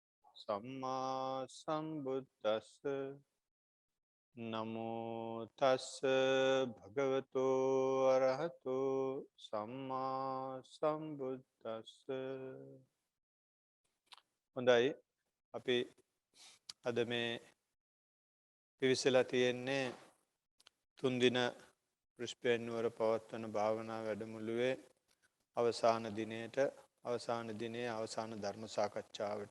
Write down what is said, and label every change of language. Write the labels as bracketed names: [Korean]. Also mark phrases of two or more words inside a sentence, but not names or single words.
[Pali] Samma sambuddhassa. Namo tassa bhagavato arahato samma sambuddhassa. [Sinhala] හොඳයි අපි අද මේ පිවිසලා තියෙන්නේ තුන්දින රුස්පෙන්නුවර පවත්වන භාවනා වැඩමුළුවේ අවසාන දිනයේ අවසාන ධර්ම සාකච්ඡාවට.